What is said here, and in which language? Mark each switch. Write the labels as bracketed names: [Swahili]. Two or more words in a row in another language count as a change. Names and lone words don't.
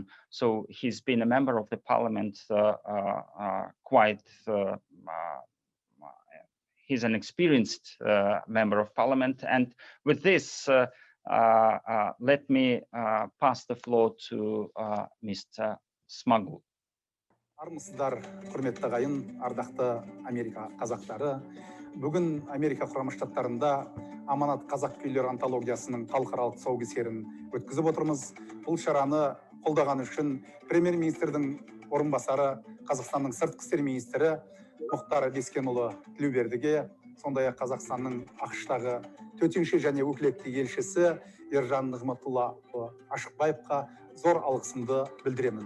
[English] So he's been a member of the parliament he's an experienced member of parliament. And with this, let me pass the floor to Mr. Smagul. [Kazakh] Армысыздар, құрметті ағайын, ардақты Америка қазақтары. Бүгін Америка Құрама Штаттарында Аманат Қазақ күйлері антологиясының халықаралық тұсаукесерін өткізіп отырмыз. Бұл шараны қолдаған үшін премьер-министрдің орынбасары, Қазақстанның сыртқы істер министрі Мұхтар Бескенұлы Тілеубердіге, сондай-ақ Қазақстанның АқШтағы төтенше және өкілетті елшісі Ержан Нығматуллаұлы Ашықбаевқа зор алғысымды білдіремін.